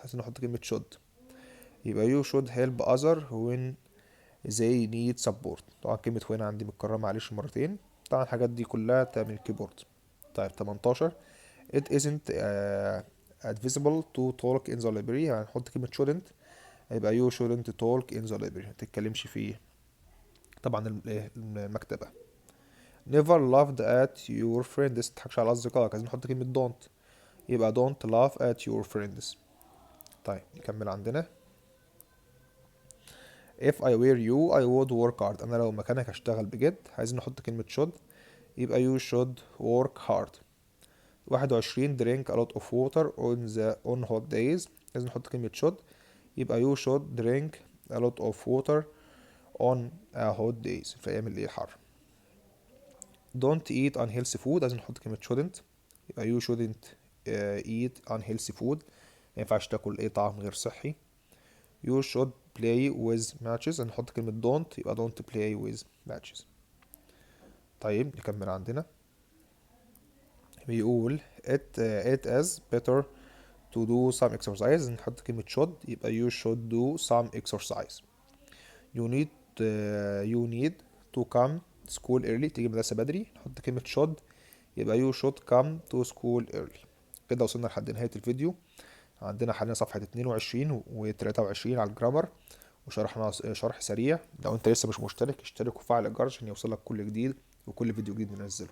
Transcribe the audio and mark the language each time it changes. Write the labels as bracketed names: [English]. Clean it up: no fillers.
[Arabic] عايزين نحط كلمة [English] should، يبقى you should help others when they need support. [Arabic] طبعا كلمة when عندي متكررة معلش مرتين. طبعا الحاجات دي كلها تعمل الكيبورد. [English] طيب 18 it isn't advisable to talk in the library. [Arabic] هنحط كلمة [English] shouldn't، يبقى you shouldn't talk in the library. [Arabic] متتكلمش في طبعا المكتبة. [English] never laughed at your friends. [Arabic] متضحكش على أصدقائك. عايزين نحط كلمة [English] don't، يبقى don't laugh at your friends. [Arabic] طيب نكمل عندنا [English] if I were you I would work hard. [Arabic] أنا لو مكانك هشتغل بجد. عايزين نحط كلمة [English] should، يبقى you should work hard. 21 drink a lot of water on hot days. [Arabic] لازم نحط كلمة [English] should، يبقى you should drink a lot of water on a hot days [Arabic] في أيام اللي حر. [English] don't eat unhealthy food. [Arabic] لازم نحط كلمة [English] shouldn't، يبقى you shouldn't eat unhealthy food. [Arabic] ما ينفعش تاكل ايه طعام غير صحي. [English] you should play with matches. [Arabic] هنحط كلمة [English] don't، يبقى don't play with matches. [Arabic] طيب نكمل عندنا. بيقول [English] it is better to do some exercise. [Arabic] نحط كلمة [English] should، يبقى you should do some exercise. you need to come to school early. [Arabic] تيجي المدرسة بدري. نحط كلمة [English] should، يبقى you should come to school early. [Arabic] كده وصلنا لحد نهاية الفيديو. عندنا حاليا صفحة 22 و 23 على الجرامر، وشرحنا شرح سريع. لو انت لسه مش مشترك اشترك وفعل الجرس عشان يوصلك كل جديد وكل فيديو جديد ننزله.